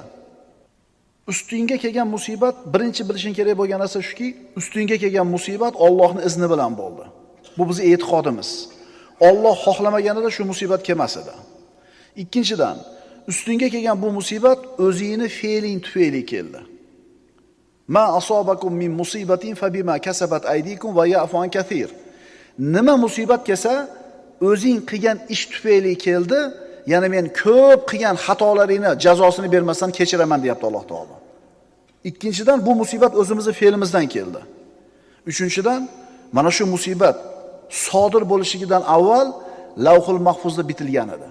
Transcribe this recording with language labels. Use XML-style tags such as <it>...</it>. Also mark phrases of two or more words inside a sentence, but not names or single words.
<uz>Ustingga kelgan musibat, birinchi bilishing kerak bo'lgan narsa shuki, ustingga kelgan musibat Allohning izni bilan bo'ldi. Bu bizning e'tiqodimiz. Alloh xohlamaganida shu musibat kelmas edi. Ikkinchidan, ustingga kelgan bu musibat o'zingni fe'ling tufayli keldi.</uz> <ar>ما أصابكم من مصيبة فبما كسبت أيديكم ويعفو عن كثير.</ar> <uz>Nima musibat kelsa, o'zing qilgan ish tufayli keldi. Ya'ni men ko'p qilgan xatolaringni jazosini bermasdan kechiraman deyapti Alloh taolo. Ikkinchidan, bu musibat o'zimizning fe'limizdan keldi. Uchinchidan, mana shu musibat sodir bo'lishidan avval Lavhul Mahfuzda bitilgan edi.</uz>